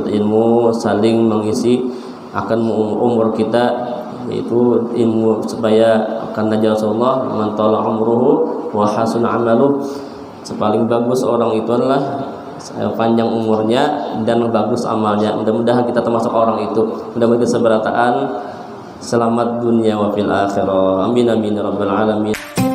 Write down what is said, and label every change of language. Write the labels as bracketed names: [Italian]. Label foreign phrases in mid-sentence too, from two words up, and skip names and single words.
[Indonesian] ilmu, saling mengisi akan umur kita yaitu ilmu supaya akan najah Rasulullah [Arabic] من طال عمره وحسن عمله [Indonesian] sepaling bagus orang itu adalah panjang umurnya dan bagus amalnya mudah-mudahan kita termasuk orang itu mudah-mudahan seberataan selamat dunia [Arabic] وفي الآخرة آمين آمين يا رب العالمين.